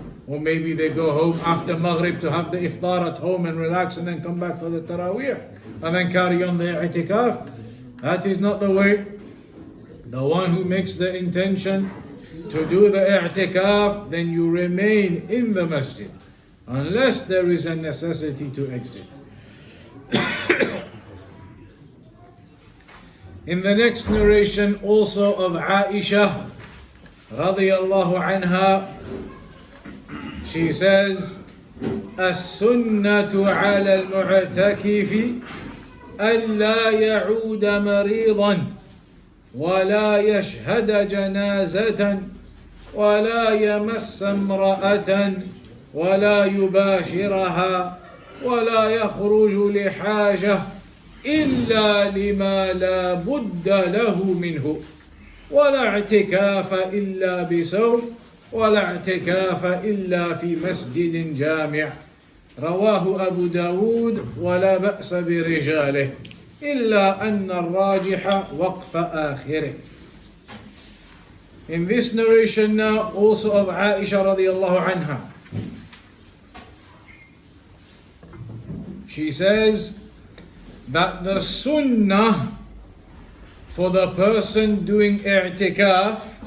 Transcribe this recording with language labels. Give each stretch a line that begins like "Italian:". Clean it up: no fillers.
English: Or maybe they go home after Maghrib to have the iftar at home and relax and then come back for the Taraweeh and then carry on the i'tikaf. That is not the way. The one who makes the intention to do the i'tikaf, then you remain in the masjid unless there is a necessity to exit. In the next narration also of Aisha radiyallahu anha, she says,
Arabic: السنة على المعتكف ألا يعود مريضا ولا يشهد جنازة ولا يمس امرأة ولا يباشرها ولا يخرج لحاجة إلا لما لا بد له منه ولا اعتكاف إلا بصوم ولا اعتكاف إلا في مسجد جامع. رواه أبو داود ولا بأس برجاله إلا أن الراجح وقف آخره.
English: In this narration now also of Aisha radiallahu anha, she says that the sunnah for the person doing i'tikaf